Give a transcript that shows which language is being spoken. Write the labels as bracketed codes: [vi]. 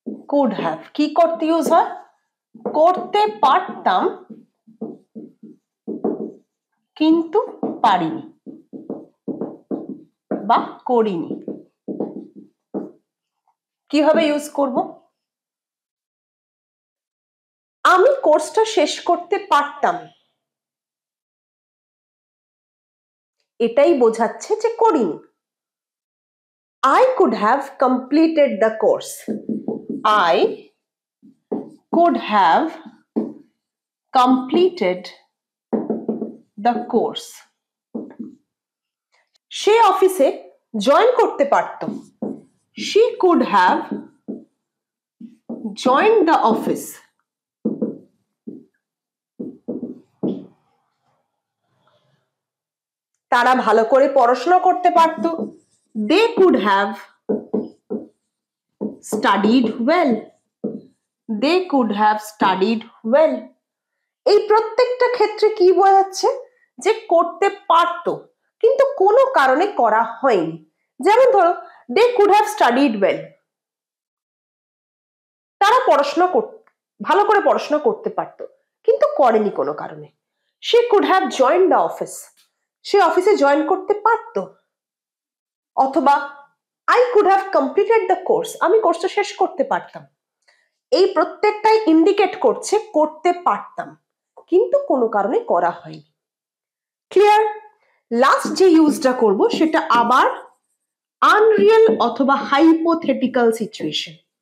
[bn] Could have কি করতে use হয়? করতে পারতাম কিন্তু পারিনি বা করিনি। কিভাবে ইউজ করব? আমি কোর্সটা শেষ করতে পারতাম, এটাই বোঝাচ্ছে যে করিনি। [en] I could have completed the course. I could have completed the course. [bn] সে অফিসে জয়েন করতে পারত। [en] She could have joined the office. [bn] তারা ভালো করে পড়াশোনা করতে পারত। [en] They could have studied well. They could have studied well. [bn] এই প্রত্যেকটা ক্ষেত্রে কি বোঝাচ্ছে যে করতে পারত কিন্তু কোনো কারণে করা হয়নি। যেমন ধরো [en] they could have studied well. [bn] তারা ভালো করে পড়াশোনা করতে পারত কিন্তু করেনি কোনো কারণে। [en] She could have joined the office. [bn] সে অফিসে জয়েন করতে পারত। [en] অথবা I could have completed the course. [bn] আমি কোর্সটা শেষ করতে পারতাম। এই প্রত্যেকটাই ইন্ডিকেট করছে করতে পারতাম কিন্তু কোনো কারণে করা হয়নি। ক্লিয়ার? লাস্ট যে ইউজটা করব সেটা আবার আনরিয়েল অথবা হাইপোথেটিক্যাল সিচুয়েশন।